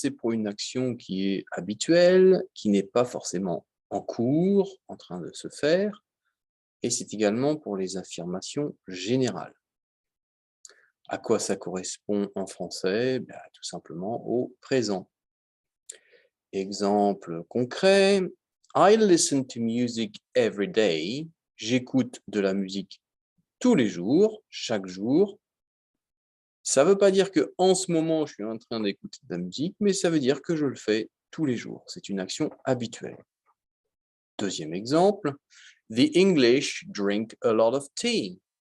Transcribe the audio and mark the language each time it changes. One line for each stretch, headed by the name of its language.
French: C'est pour une action qui est habituelle, qui n'est pas forcément en cours, en train de se faire, et c'est également pour les affirmations générales. À quoi ça correspond en français? Ben, tout simplement au présent. Exemple concret,
English: I listen to music every day.
French: J'écoute de la musique tous les jours, chaque jour. Ça ne veut pas dire que en ce moment, je suis en train d'écouter de la musique, mais ça veut dire que je le fais tous les jours. C'est une action habituelle. Deuxième exemple,
English: The English drink a lot of tea.